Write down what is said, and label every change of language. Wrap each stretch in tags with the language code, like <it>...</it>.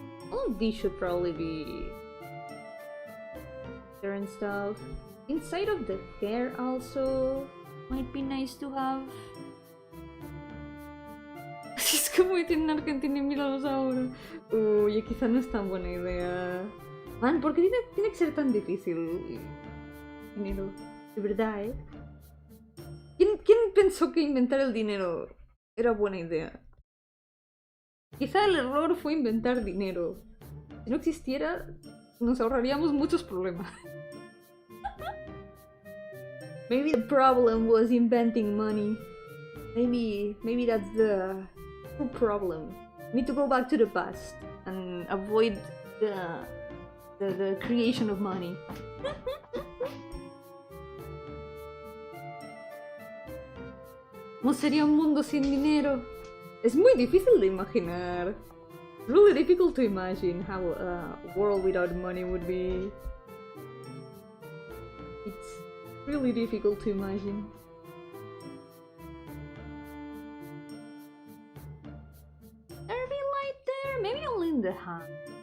<en>All of these should probably be there and stuff. Inside of the hair also might be nice to have.</en> <es>Es como ir en Argentina y mirados ahora. Uy, quizá no es tan buena idea. Man, ¿por qué tiene que ser tan difícil? Dinero. De verdad, ¿eh? ¿Quién pensó que inventar el dinero era buena idea? Quizá el error fue inventar dinero. Si no existiera, nos ahorraríamos muchos problemas.</es> <en>Maybe the problem was inventing money. Maybe that's the true problem. We need to go back to the past and avoid the creation of money.</en> <es>¿Cómo sería un mundo sin dinero? Es muy difícil de imaginar.</es> <en>Really difficult to imagine how a world without money would be. It's really difficult to imagine. There be light there? Maybe I'll in the hand.</en>